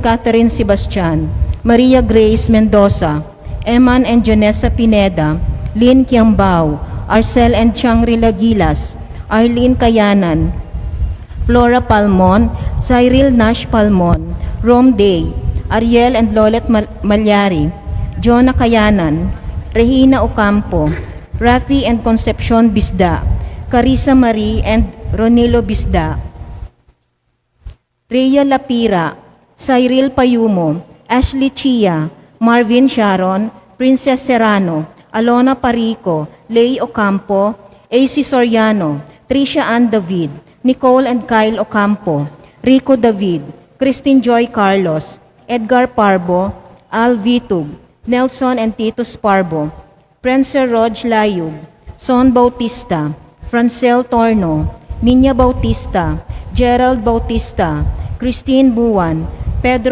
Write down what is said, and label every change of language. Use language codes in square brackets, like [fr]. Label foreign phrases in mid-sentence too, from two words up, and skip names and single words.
[tl] Catherine Sebastian, Maria Grace Mendoza, Eman and Jonessa Pineda, Lynn Kiambao, Arcel and Changrila Gilas, Arlene Kayanan, Flora Palmon, Cyril Nash Palmon, Rom Day, Ariel and Lolet Malyari, Jonah Kayanan, Regina Ocampo, Rafi and Concepcion Bisda, Carissa Marie and Ronilo Bisda, Rhea Lapira, Cyril Payumo, Ashley Chia, Marvin Sharon, Princess Serrano, Alona Parico, Lay Ocampo, AC Soriano, Tricia Ann David, Nicole and Kyle Ocampo, Rico David, Christine Joy Carlos, Edgar Parbo, Al Vitug, Nelson and Titus Parbo, Prancer Rog Layug, Son Bautista, Francel Torno, Niña Bautista, Gerald Bautista, Christine Buwan, Pedro